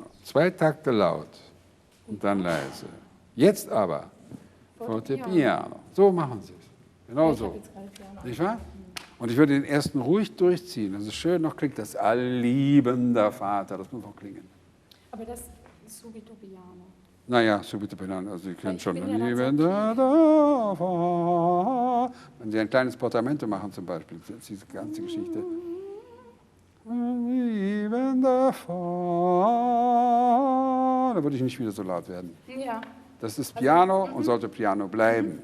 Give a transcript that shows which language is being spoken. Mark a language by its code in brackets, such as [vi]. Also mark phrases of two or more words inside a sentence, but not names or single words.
[de] 2 Takte laut und dann leise. Jetzt aber Fortepiano. So machen Sie es. Genau so. Nicht wahr? Und ich würde den ersten ruhig durchziehen. Das ist schön, noch klingt das Allliebender Vater. Das muss noch klingen. Aber das ist [it] subito piano. [de] Naja, [it] subito piano. [de] Also Sie können schon bin ja ganz Liebender Vater. Wenn Sie ein kleines Portamento machen zum Beispiel, diese ganze Geschichte. Liebender Vater. Da würde ich nicht wieder so laut werden. Ja. Das ist Piano und sollte Piano bleiben.